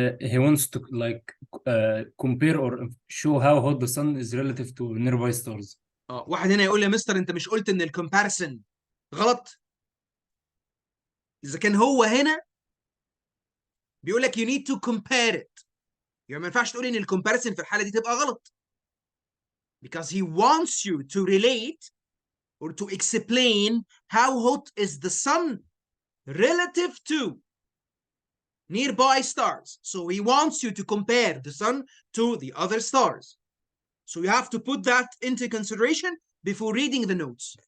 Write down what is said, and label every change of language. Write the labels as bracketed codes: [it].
[en] He wants to compare or show how hot the sun is relative to nearby stars. [ar] واحد هنا يقول لي يا مستر انت مش قلت ان الكومباريسون غلط؟ اذا كان هو هنا بيقول لك [en] you need to compare it. [ar] يعني ما ينفعش تقول ان الكومباريسون في الحاله دي تبقى غلط. [en] Because he wants you to relate or to explain how hot is the sun relative to nearby stars. So he wants you to compare the sun to the other stars. So you have to put that into consideration before reading the notes.